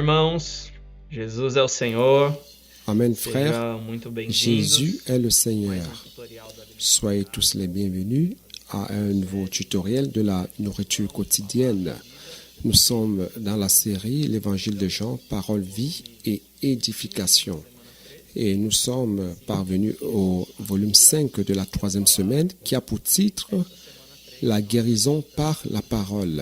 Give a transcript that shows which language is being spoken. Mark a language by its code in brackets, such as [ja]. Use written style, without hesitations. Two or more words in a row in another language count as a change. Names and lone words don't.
[pt] irmãos. Jesus é o Senhor. [fr] Amen, frères. [pt] Seja muito bem-vindos. [fr] Jésus est le [pt] Mais [fr] Seigneur. [pt] tutorial da Bíblia. [fr] Soyez tous les bienvenus à un nouveau tutoriel de la nourriture quotidienne. Nous sommes dans la série L'Évangile de Jean, Parole, vie et édification. Et nous sommes parvenus au volume 5 de la 3e semaine qui a pour titre La guérison par la parole.